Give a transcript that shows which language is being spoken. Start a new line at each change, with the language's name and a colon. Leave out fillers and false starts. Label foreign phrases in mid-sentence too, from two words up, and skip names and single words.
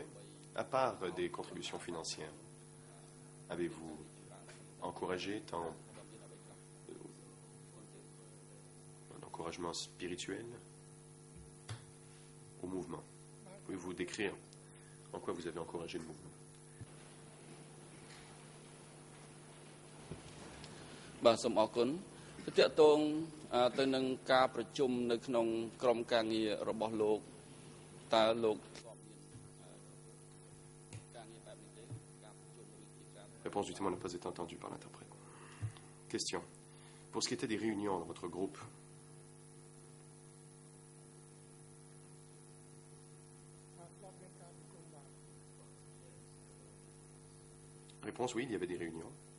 French: À part des contributions financières, avez-vous encouragé un encouragement spirituel au mouvement? Pouvez-vous décrire en quoi vous avez encouragé le mouvement?
Khmer: បាទសូមអរគុណតកតងទៅនឹងការប្រជុំនៅក្នុងក្រុមការងាររបស់លោកតើលោក
French: Réponse du témoin n'a pas été entendue par l'interprète. Question. Pour ce qui était des réunions dans votre groupe, réponse oui, il y avait des réunions.